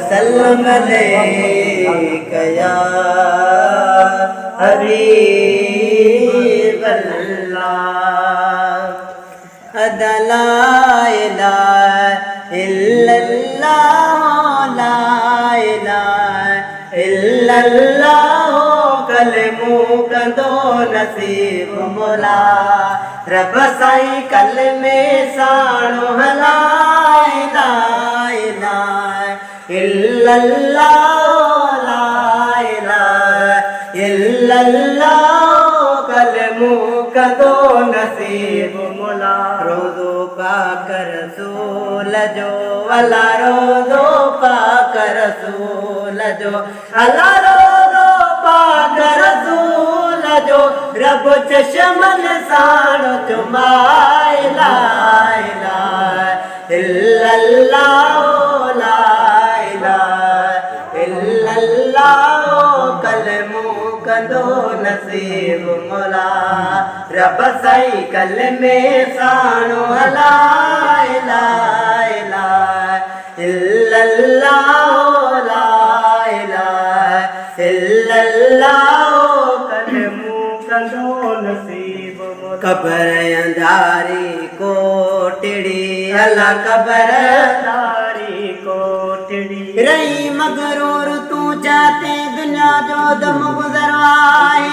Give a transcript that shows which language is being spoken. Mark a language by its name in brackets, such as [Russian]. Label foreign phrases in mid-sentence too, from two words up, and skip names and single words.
[Arabic] صلى عليك يا حبيب الله. لا إله إلا الله، لا إله إلا الله, [Sindhi] कलमो कंदो नसीब मोला। रब साईं कलमे साणो [Arabic] لا إله إلا الله، لا إله إلا الله, [Sindhi] कलमो कंदो नसीब मोला। रोज़ो पाक रसूल जो अला, रोज़ो पाक रसूल जो अला, रोज़ो पाक रसूल जो रब चशमन साणो चुमाए। [Arabic] لا إله إلا الله، لا إله إلا الله, [Sindhi] कलमो कंदो नसीब मोला। रब साईं कलमे साणो [Arabic] لا إله إلا الله، لا إله إلا الله, [Sindhi] कलमो कंदो नसीब मोला। कबर अंधारी कोटड़ी अला, कबर अंधारी कोटड़ी रही मगरूर तू जाते दुनिया जो दम गुजरवाए।